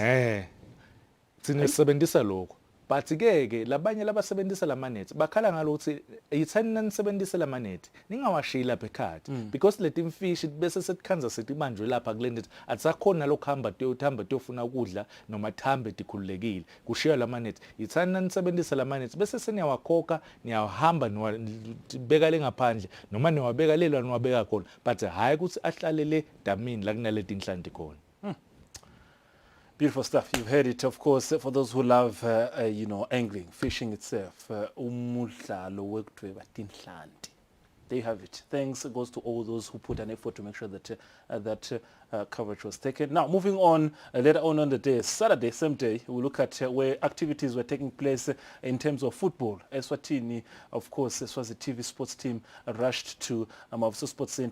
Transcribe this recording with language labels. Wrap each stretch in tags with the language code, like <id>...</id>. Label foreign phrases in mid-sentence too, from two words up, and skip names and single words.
<ss>Thina sisebenzisa lokho. But ke labanye labasebenzisa lamanet bakhala ngalokuthi yithani nanisebenzisa lamanet ningawashiyi lapha ekhaya because leti imfishi bese setikhanza sethi banjwe lapha kulendet atsakhona lokuhamba tiyofuna ukudla noma thambe tikhululekile kushiya lamanet yithani nanisebenzisa lamanet bese seniyawakhokha niyahamba nibeka le ngaphandle noma niwabeka lelwa niwabeka khona but hayi ukuthi ahlale le damini la kunaleti inhlanti khona.</ss> <en>Beautiful stuff. You've heard it, of course, for those who love, angling, fishing itself.</en> <ss>Umudlalo wekudweba tinhlanti.</ss> <en>There you have it. Thanks goes to all those who put an effort to make sure that coverage was taken. Now, moving on, later on the day, Saturday, same day, we'll look at where activities were taking place in terms of football. Eswatini, of course, Eswatini TV sports team rushed to Mavso Sports Center.</en>